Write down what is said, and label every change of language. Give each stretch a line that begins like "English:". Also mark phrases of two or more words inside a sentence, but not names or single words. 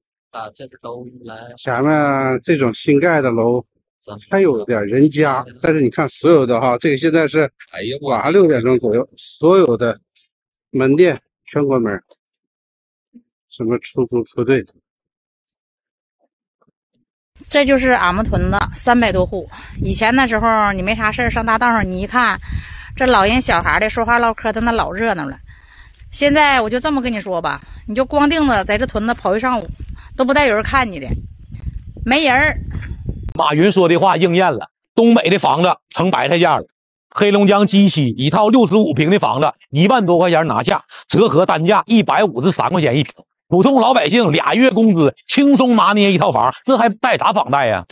Chinese: 前面這種新蓋的樓還有點人家，但是你看所有的哈，這個現在是晚上6點鐘左右，所有的門店全關門，什麼出租車隊。這就是俺們屯子300多戶，以前那時候你沒啥事上大道上，你一看這老人小孩的說話嘮嗑的那老熱鬧了。現在我就這麼跟你說吧，你就光腚子在這屯子跑一上午，都不帶有人看你的，沒人。馬雲說的話應驗了，東北的房子成白菜價了。黑龍江雞西一套65平的房子1萬多塊錢拿下，折合單價153塊錢一平。普通老百姓2月工資輕鬆拿捏一套房，這還帶啥房貸呀？